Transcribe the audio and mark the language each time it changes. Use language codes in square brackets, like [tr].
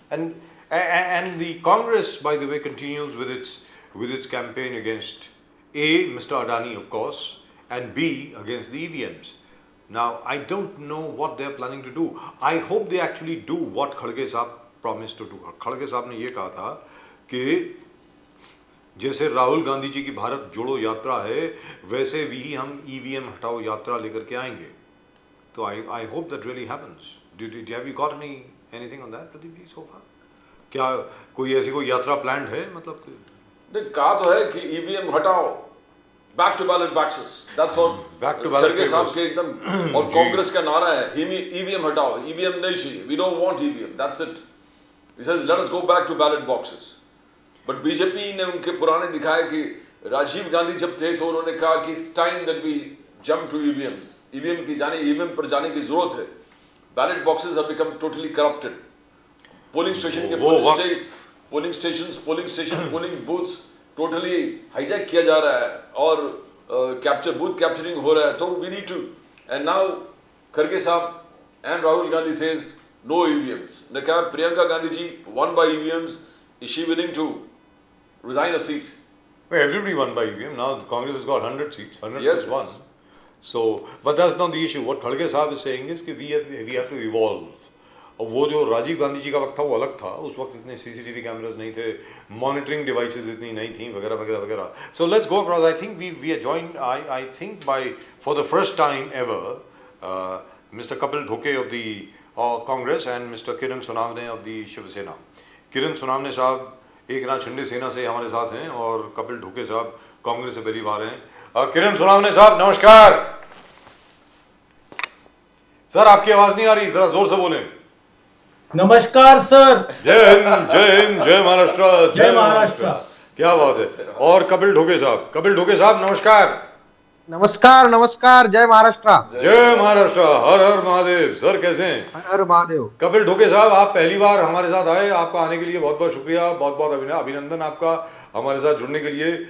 [en] and the Congress, by the way, continues with its campaign against A, Mr. Adani, of course, and B, against the EVMs. Now, I don't know what they're planning to do. I hope they actually do what Khalge Saab promised to do. [hi] Khalge Saab ने ये कहा था कि जैसे राहुल गांधी जी की भारत जोड़ो यात्रा है, वैसे भी हम ईवीएम हटाओ यात्रा लेकर के आएंगे। [en] तो I hope that really happens. Have you got anything on that, Pradeep ji, so far? [hi] क्या कोई ऐसी कोई यात्रा प्लान है? मतलब नहीं, कहा तो है कि ईवीएम हटाओ, [en] back to ballot boxes, that's what back to ballot [hi] खड़गे साहब के एकदम, और कांग्रेस का नारा है ईवीएम हटाओ, ईवीएम नहीं चाहिए, [en] We don't want EVM, that's it. He says let us go back to ballot boxes. [hi] But BJP ने उनके पुराने दिखाया कि राजीव गांधी जब थे तो उन्होंने कहा कि [en] it's time that we jump to EVMs, [hi] EVM पर जाने की जरूरत है। [en] Ballot boxes have become totally corrupted. [hi] Polling station के पोलिंग बूथ्स टोटली हाईजैक किया जा रहा है और बूथ कैप्चरिंग हो रहा है। तो [en] we need to, and now [hi] खड़गे साहब and Rahul Gandhi [en] Says no EVMs. [hi] ने कहा [en] Priyanka Gandhi ji won by EVMs, is she willing to resign a seat? well, everybody won by EVM. Now Congress has got 100 seats, 100 Yes, plus 1. So, but that's not the issue. What Khalge Saab is saying is [hi] कि [en] we have to evolve. [hi] और वो जो राजीव गांधी जी का वक्त था वो अलग था, उस वक्त इतने सीसीटीवी कैमरास नहीं थे, मॉनिटरिंग डिवाइसेस इतनी नहीं थी, वगैरह वगैरह वगैरह। [en] So let's go across. I think we are joined, I think by for the first time ever mister Kapil Dhoke of the Congress and mister Kiran Sonawane of the Shiv Sena. [hi] किरण सोनावने साहब एकनाथ शिंदे सेना से हमारे साथ हैं और कपिल ढोके साहब कांग्रेस से पहली बार हैं। किरण सोनावने साहब नमस्कार। सर आपकी आवाज नहीं आ रही, जरा जोर से बोलें। नमस्कार सर। जय हिंद, जय हिंद, जय महाराष्ट्र, जय महाराष्ट्र। क्या बात है। और कपिल ढोके साहब नमस्कार। नमस्कार नमस्कार, जय महाराष्ट्र। जय महाराष्ट्र, हर हर महादेव। सर कैसे हैं? हर हर महादेव। कपिल ढोके साहब, आप पहली बार हमारे साथ आए, आपका आने के लिए बहुत बहुत शुक्रिया, बहुत बहुत अभिनंदन आपका हमारे साथ जुड़ने के लिए।